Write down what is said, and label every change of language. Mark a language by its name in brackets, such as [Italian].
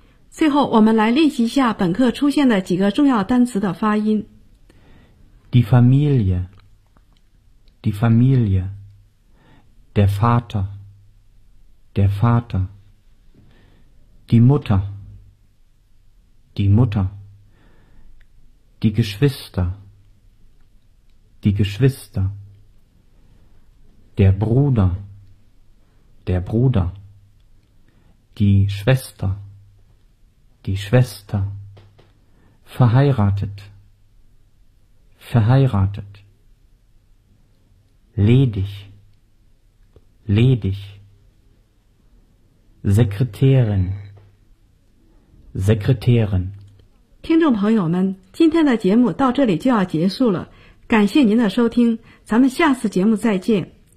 [Chinese] 最后我们来练习一下本课出现的几个重要单词的发音。 [German] Die Familie, die Familie, der Vater, der Vater, die Mutter, die Mutter, die Geschwister, die Geschwister, der Bruder, der Bruder, die Schwester,Die Schwester, verheiratet, verheiratet, ledig, ledig, Sekretärin, Sekretärin. [Chinese] 听众朋友们，今天的节目到这里就要结束了，感谢您的收听，咱们下次节目再见。